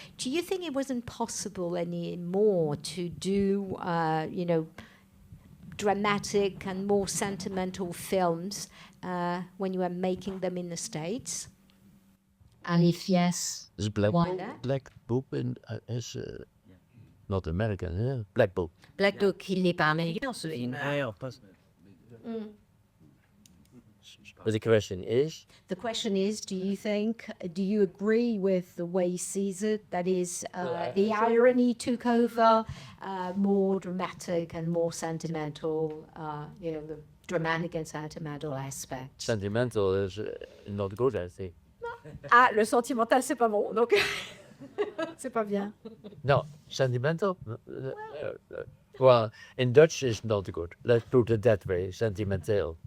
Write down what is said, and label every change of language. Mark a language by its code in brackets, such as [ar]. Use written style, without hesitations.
[en] Do you think it wasn't possible anymore to do, dramatic and more sentimental films when you were making them in the States? And if yes, Is Black why Book, not? Black Book is not American, yeah? Black Book. [fr] Black Book, il n'est pas américain, ce film. [en] But the question is? The question is, do you agree with the way he sees it? That is, the irony took over, more dramatic and more sentimental, the dramatic and sentimental aspect. Sentimental is not good, I think. [fr] Ah, le sentimental, c'est pas bon, donc c'est pas bien. [en] No, sentimental? Well, in Dutch it's not good. Let's put it that way, sentimental.